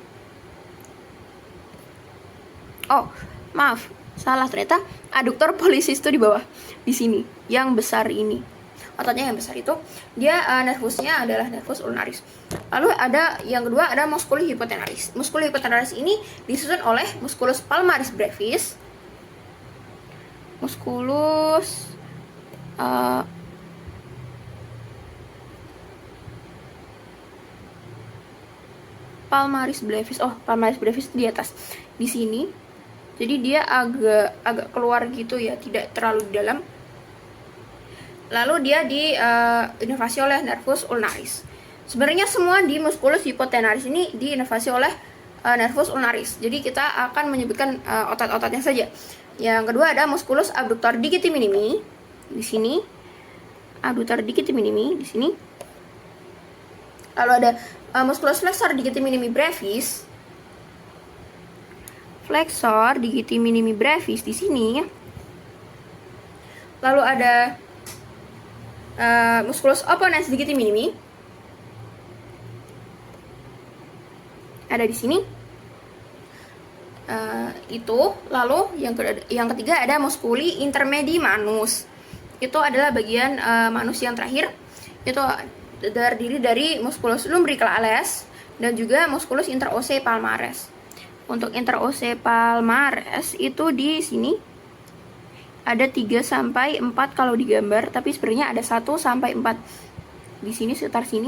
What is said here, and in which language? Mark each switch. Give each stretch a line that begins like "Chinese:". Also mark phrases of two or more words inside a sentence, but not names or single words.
Indonesian: Oh, maaf, salah, ternyata
Latin: adductor pollicis
Indonesian: itu di bawah, di sini, yang besar ini. Ototnya yang besar itu, dia nervusnya adalah
Latin: nervus ulnaris.
Indonesian: Lalu ada yang kedua, ada
Latin: musculus hypotenaris. Musculus hypotenaris
Indonesian: ini disusun oleh
Latin: musculus palmaris brevis, musculus palmaris brevis.
Indonesian: Oh,
Latin: palmaris brevis
Indonesian: di atas, di sini. Jadi dia agak keluar gitu ya, tidak terlalu dalam. Lalu dia diinervasi oleh
Latin: nervus ulnaris.
Indonesian: Sebenarnya semua di
Latin: musculus hypotenaris
Indonesian: ini diinervasi oleh
Latin: nervus ulnaris.
Indonesian: Jadi kita akan menyebutkan otot-ototnya saja. Yang kedua ada
Latin: musculus abductor digiti minimi
Indonesian: di sini.
Latin: Abductor digiti minimi
Indonesian: di sini. Lalu ada
Latin: musculus flexor digiti minimi brevis. Flexor digiti minimi brevis
Indonesian: di sini. Lalu ada
Latin: musculus opponens digiti minimi,
Indonesian: ada di sini. Itu. Lalu yang ketiga ada
Latin: musculi intermedi manus.
Indonesian: Itu adalah bagian manus yang terakhir. Itu terdiri dari
Latin: musculus lumbricalis
Indonesian: dan juga
Latin: musculus interose palmaris.
Indonesian: Untuk
Latin: interose palmaris
Indonesian: itu di sini ada 3 sampai 4 kalau digambar, tapi sebenarnya ada 1 sampai 4 di sini, sekitar sini.